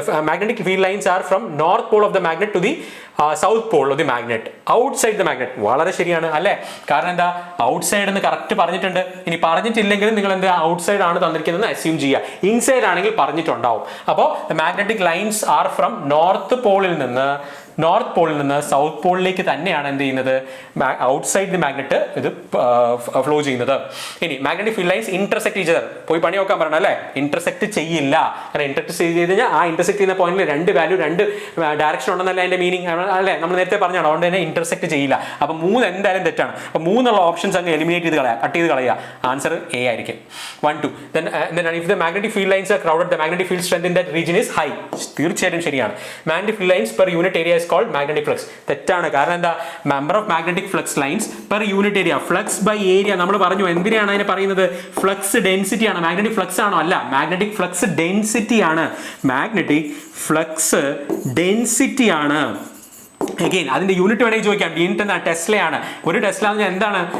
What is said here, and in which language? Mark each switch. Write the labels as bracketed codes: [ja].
[en] Magnetic field lines are from north pole of the magnet to the south pole of the magnet outside the magnet. [ml] വളരെ ശരിയാണ് അല്ലേ. കാരണം എന്താ? Outside എന്ന് correct പറഞ്ഞിട്ടുണ്ട്. ഇനി പറഞ്ഞിട്ടില്ലെങ്കിലും നിങ്ങൾ എന്താ ഔട്ട്സൈഡ് ആണ് തന്നിരിക്കുന്നത് അസ്യൂം ചെയ്യുക. ഇൻസൈഡ് ആണെങ്കിൽ പറഞ്ഞിട്ടുണ്ടാവും. അപ്പോൾ [en] magnetic lines are from [ml] north പോളിൽ നിന്ന് സൗത്ത് പോളിലേക്ക് തന്നെയാണ് എന്ത് ചെയ്യുന്നത്? [en] outside the magnet [ml] ഇത് ഫ്ലോ ചെയ്യുന്നത്. ഇനി [en] Magnetic field lines intersect each other. [ml] പോയി പണി നോക്കാൻ പറയണം അല്ലേ. ഇന്റർസെക്ട് ചെയ്യില്ല. കാരണം ഇന്റർസെക്ട് ചെയ്ത് കഴിഞ്ഞാൽ ആ ഇന്റർസെക്ട് ചെയ്യുന്ന പോയിന്റിൽ രണ്ട് വാല്യൂ, രണ്ട് ഡയറക്ഷൻ ഉണ്ടെന്നല്ല അതിന്റെ മീനിങ് അല്ലേ. നമ്മൾ നേരത്തെ പറഞ്ഞാണ്, അതുകൊണ്ട് തന്നെ ഇന്റർസെക്ട് ചെയ്യില്ല. അപ്പൊ 3 എന്തായാലും തെറ്റാണ്. അപ്പൊ 3 ഓപ്ഷൻസ് അങ്ങ് എലിമിനേറ്റ് ചെയ്ത് കളയുക, കട്ട് ചെയ്ത് കളയുക. ആൻസർ എ ആയിരിക്കും. 1, 2. [en] Then if the magnetic field lines are crowded, the magnetic field strength in that region is high. [ml] തീർച്ചയായിട്ടും ശരിയാണ്. [en] Magnetic field lines per unit area is called magnetic flux. [ml] തെറ്റാണ്. കാരണം എന്താ? [en] Number of magnetic flux lines per unit area. [ml] Flux by area നമ്മൾ പറഞ്ഞു. എന്തിനാണ് അതിനെ പറയുന്നത്? ഫ്ലക്സ് ഡെൻസിറ്റി ആണ്. മാഗ്നറ്റിക് ഫ്ലക്സ് ആണോ? അല്ല, മാഗ്നറ്റിക് ഫ്ലക്സ് ഡെൻസിറ്റി ആണ്. മാഗ്നറ്റിക് ഫ്ലക്സ് ഡെൻസിറ്റി ആണ്. അഗെയിൻ അതിന്റെ യൂണിറ്റ് വേണമെങ്കിൽ ചോദിക്കാം. യൂണിറ്റ് എന്താണ്? ടെസ്ലയാണ്. ഒരു ടെസ്ല എന്ന് പറഞ്ഞാൽ എന്താണ്?